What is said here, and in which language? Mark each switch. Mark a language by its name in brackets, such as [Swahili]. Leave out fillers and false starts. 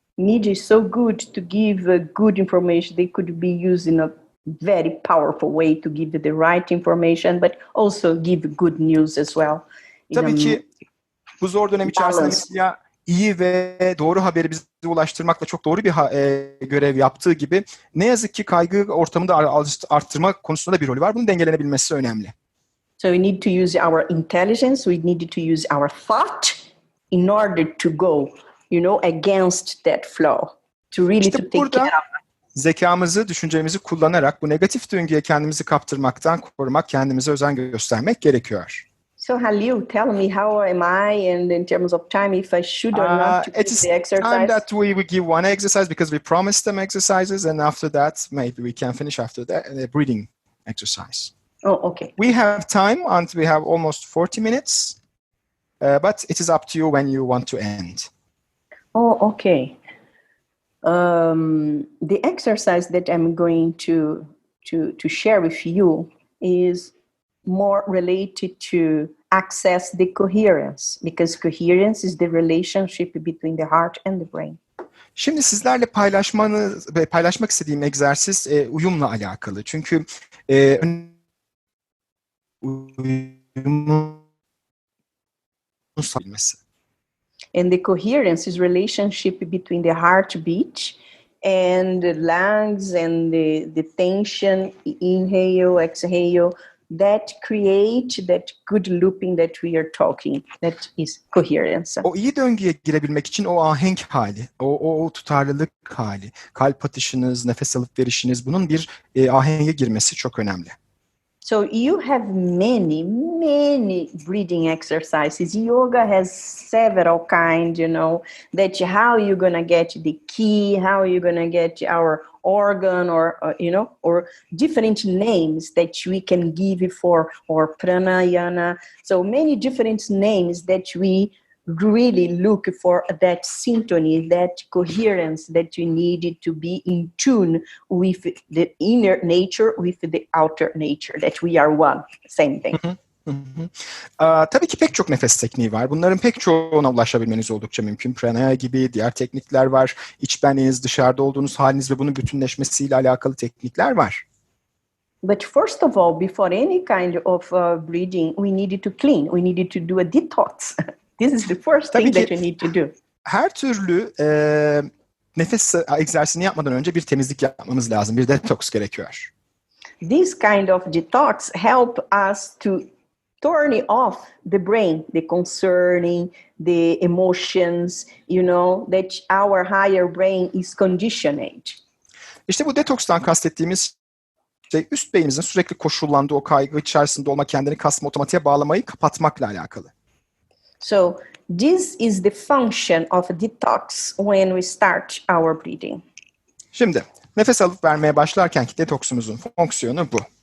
[English] Media is so good to give good information. They could be used in a very powerful way to give the right information, but also give good news as well. [Turkish] Tabii ki bu zor dönem içerisinde medya iyi ve doğru haberi bize ulaştırmakla çok doğru bir görev yaptığı gibi ne yazık ki kaygı ortamını da arttırma konusunda da bir rolü var. Bunun dengelenebilmesi önemli. [English] So we need to use our intelligence, we need to use our thought in order to go, against that flow, to really [Turkish] İşte [English] to take care of it. [Turkish] Zekamızı, düşüncemizi kullanarak bu negatif döngüye kendimizi kaptırmaktan korumak, kendimize özen göstermek gerekiyor. [English] So Halil, tell me, how am I, and in terms of time, if I should or not to It is the exercise? time that we will give one exercise because we promised them exercises, and after that, maybe we can finish after that a breathing exercise. Oh, okay. We have time until we have almost 40 minutes, but it is up to you when you want to end. Oh, okay. The exercise that I'm going to share with you is more related to access the coherence, because coherence is the relationship between the heart and the brain. [Turkish] Şimdi sizlerle paylaşmak istediğim egzersiz uyumla alakalı. Çünkü uyumun sağlanması. [English] And the coherence is relationship between the heartbeat and the lungs and the tension, inhale, exhale, that create that good looping that we are talking. That is coherence. [Turkish] O iyi döngüye girebilmek için o ahenk hali, o tutarlılık hali, kalp atışınız, nefes alıp verişiniz, bunun bir ahenge girmesi çok önemli. [English] So you have many breathing exercises. Yoga has several kinds, that how you're going to get the key, how you're going to get our organ, or different names that we can give for, or pranayana. So many different names that we really look for that symphony, that coherence that you need to be in tune with the inner nature, with the outer nature, that we are one, same thing. [Turkish] Tabii ki pek çok nefes tekniği var. Bunların pek çoğuna ulaşabilmeniz oldukça mümkün. Pranaya gibi diğer teknikler var. İç benliğiniz, dışarıda olduğunuz haliniz ve bunun bütünleşmesiyle alakalı teknikler var. [English] But first of all, before any kind of breathing, we needed to clean. We needed to do a detox. This is the first thing that you need to do. [Turkish] Her türlü nefes egzersizini yapmadan önce bir temizlik yapmamız lazım. Bir detoks gerekiyor. [English] This kind of detox help us to turn off the brain, the concerning, the emotions, that our higher brain is conditioned. [Turkish] İşte bu detokstan kastettiğimiz şey üst beynimizin sürekli koşullandığı o kaygı içerisinde olma, kendini kasma, otomatiğe bağlamayı kapatmakla alakalı. [English] So this is the function of detox when we start our breathing. [Turkish] Şimdi nefes alıp vermeye başlarkenki detoksumuzun fonksiyonu bu.